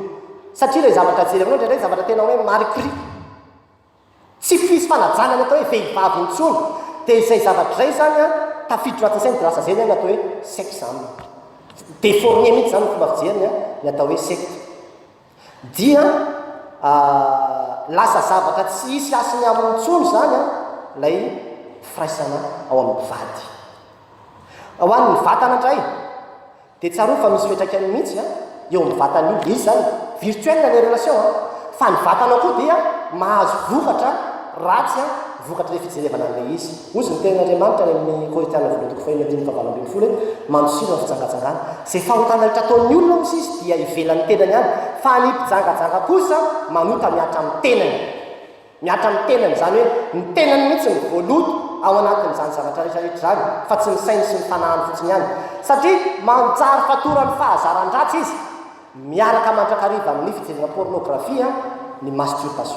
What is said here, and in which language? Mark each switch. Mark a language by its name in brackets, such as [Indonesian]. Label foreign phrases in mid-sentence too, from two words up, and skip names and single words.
[Malagasy] Satria ilay zavatra jery aminao indraindray zavatra tena hoe marikry, tsy fisy fanajana ny atao hoe vehivavy intsony, dia izay zavatra izay zany tafiditra anatin'ny saina dia lasa zay ny atao hoe sexe aminy, déformé mihitsy zany ny fomba fijeriny ny atao hoe secte, dia lasa zavatra tsy hisy asiny amin'ny intsony zany lay firaisana ao amin'ny mpivady. Ao an'ny vatana indray dia tsaro fa misy fiantraikany mihitsy eo amin'ny vatany io. Izy zany [French] virtuel les relations [Malagasy] fa ny vatanao koa dia mahazo vokatra ratsy, vokatra le fijerevana an'ilay izy. Ozy ny tenin'Andriamanitra amin'ny Korintianina voalohany fahaenina andiny fahavalo ambin'ny folo hoe manosiro ny fitsangatsangana. Izay fahotana rehetra ataon'ny olona moa izy dia ivelan'ny tenany ihany, fa ny mpijangajanga kosa manota miatra amin'ny tenany, miatra amin'ny tenany zany hoe ny tenany mihitsy ny voaloto ao anatin'izany zavatra rehetrarehetra zany, fa tsy ny sainy sy ny fanahany fotsiny ihany, satria manjary fatorany fahazaran-dratsy izy miaraka mandrakariva amin'ny fijerena pornografia ny masturbation.